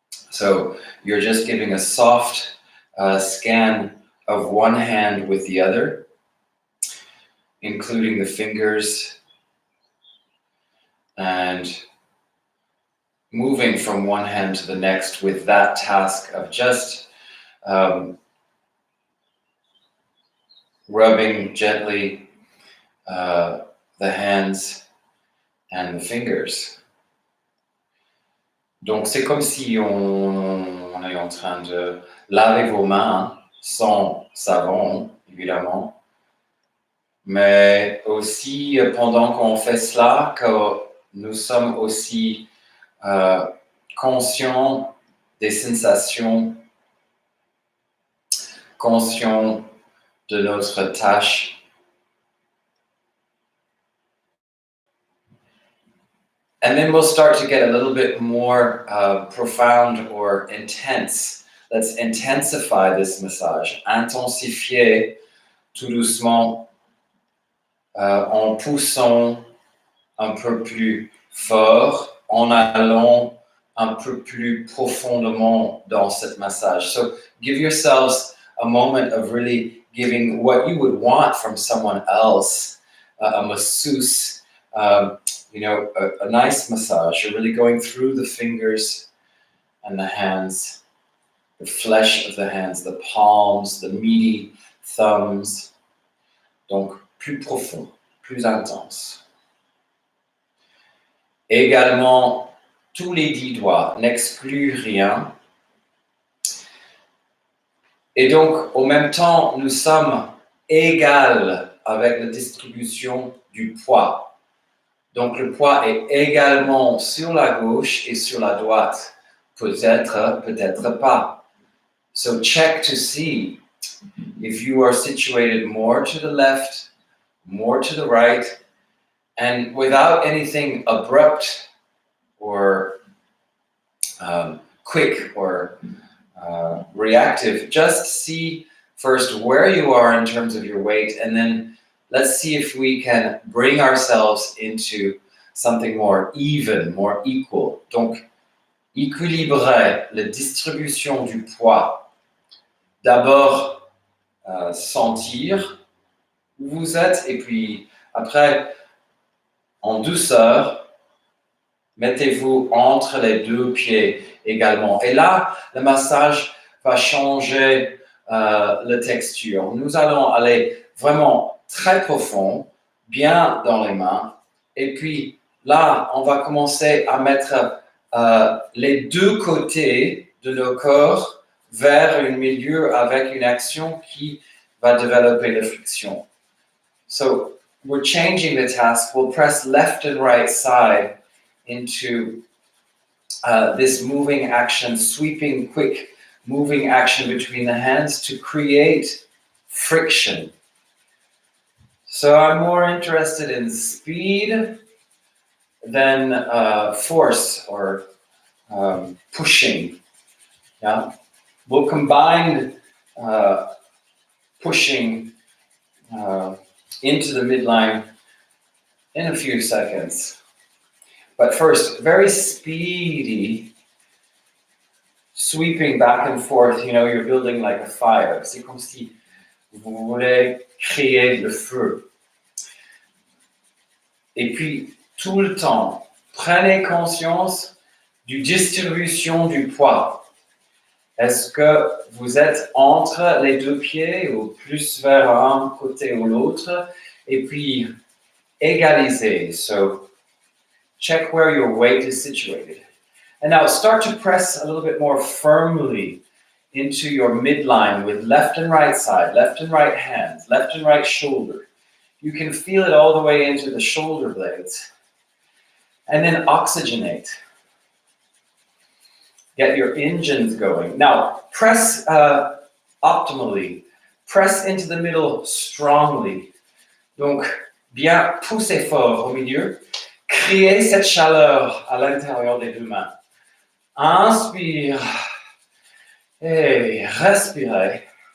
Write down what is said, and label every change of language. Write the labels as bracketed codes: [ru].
[en] So you're just giving a soft scan of one hand with the other, including the fingers, and moving from one hand to the next with that task of just rubbing gently the hands and the fingers. [fr] Donc c'est comme si on est en train de laver vos mains sans savon, évidemment, mais aussi pendant qu'on fait cela, que nous sommes aussi conscients des sensations, conscients de notre tâche. [en] And then we'll start to get a little bit more profound or intense. Let's intensify this massage. [fr] Intensifier tout doucement en poussant un peu plus fort, en allant un peu plus profondément dans cette massage. [en] So give yourselves a moment of really giving what you would want from someone else, a masseuse, a nice massage. You're really going through the fingers and the hands, the flesh of the hands, the palms, the meaty thumbs. [fr] Donc, plus profond, plus intense. Également, tous les 10 doigts, n'exclut rien. Et donc, au même temps, nous sommes égales avec la distribution du poids. Donc, le poids est également sur la gauche et sur la droite. Peut-être, peut-être pas. [en] So check to see if you are situated more to the left, more to the right, and without anything abrupt or quick or reactive, just see first where you are in terms of your weight, and then let's see if we can bring ourselves into something more even, more equal. [fr] Donc, équilibrer la distribution du poids. D'abord, sentir où vous êtes, et puis après, en douceur, Mettez-vous entre les deux pieds également. Et là, le massage va changer la texture. Nous allons aller vraiment très profond, bien dans les mains. Et puis là, on va commencer à mettre les deux côtés de nos corps vers un milieu avec une action qui va développer la friction. [en] So we're changing the task. We'll press left and right side into this moving action, sweeping, quick moving action between the hands to create friction. So I'm more interested in speed than force or pushing. Yeah, we'll combine pushing into the midline in a few seconds. But first, very speedy, sweeping back and forth. You know, you're building like a fire. [fr] C'est comme si vous voulez créer le feu. Et puis, tout le temps, prenez conscience du distribution du poids. Est-ce que vous êtes entre les deux pieds ou plus vers un côté ou l'autre? Et puis, égalisez. [en] So, check where your weight is situated. And now start to press a little bit more firmly into your midline with left and right side, left and right hands, left and right shoulder. You can feel it all the way into the shoulder blades. And then oxygenate. Get your engines going. Now, press optimally. Press into the middle strongly. [fr] Donc, bien pousser fort au milieu. Créez cette chaleur à l'intérieur des deux mains. Inspire et respirez.